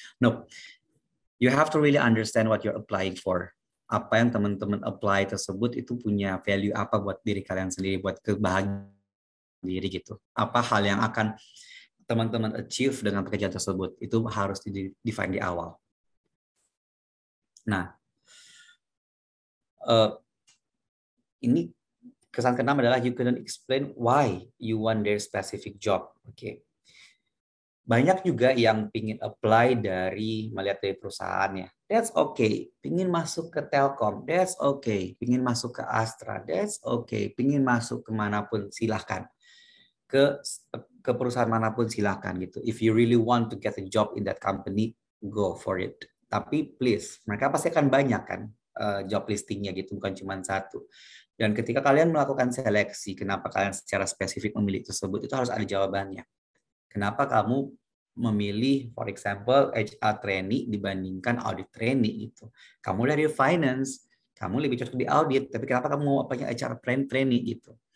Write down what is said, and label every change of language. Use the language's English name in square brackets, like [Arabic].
[English] No, you have to really understand what you're applying for. [Indonesian] Apa yang teman-teman apply tersebut itu punya value apa buat diri kalian sendiri, buat kebahagiaan diri gitu. Apa hal yang akan teman-teman achieve dengan pekerjaan tersebut, itu harus di-define di awal. Nah, ini kesan keenam adalah [English] you couldn't explain why you want their specific job. [Indonesian] Oke. Banyak juga yang pingin apply melihat dari perusahaannya. [English] That's okay. [Indonesian] Pingin masuk ke Telkom. [English] That's okay. [Indonesian] Pingin masuk ke Astra. [English] That's okay. [Indonesian] Pingin masuk kemanapun silahkan. Ke perusahaan manapun silahkan gitu. [English] If you really want to get a job in that company, go for it. [Indonesian] Tapi please, mereka pasti akan banyak kan job listingnya gitu, bukan cuma satu. Dan ketika kalian melakukan seleksi, kenapa kalian secara spesifik memilih tersebut, itu harus ada jawabannya. Kenapa kamu memilih, [English] for example, [Indonesian] HR trainee dibandingkan audit trainee itu? Kamu dari finance, kamu lebih cocok di audit, tapi kenapa kamu mau apanya HR trainee gitu?